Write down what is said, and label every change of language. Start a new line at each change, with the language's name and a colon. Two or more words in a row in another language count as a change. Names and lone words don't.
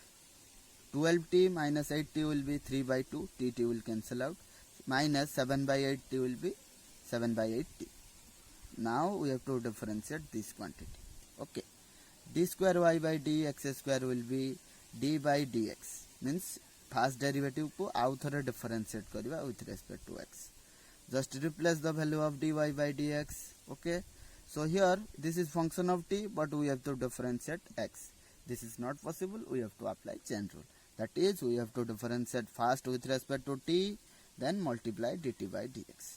English: 12t minus 8t will be 3 by 2, tt will cancel out, minus 7 by 8t will be 7 by 8t. Now we have to differentiate this quantity. Okay, d square y by dx square will be d by dx, means first derivative
Odia: କୁ ଆଉ ଥରେ
English: differentiate करिवा with respect to x. Just replace the value of dy by dx. Okay, so here this is function of t, but we have to differentiate x. This is not possible, we have to apply chain rule. That is, we have to differentiate first with respect to t, then multiply dt by dx.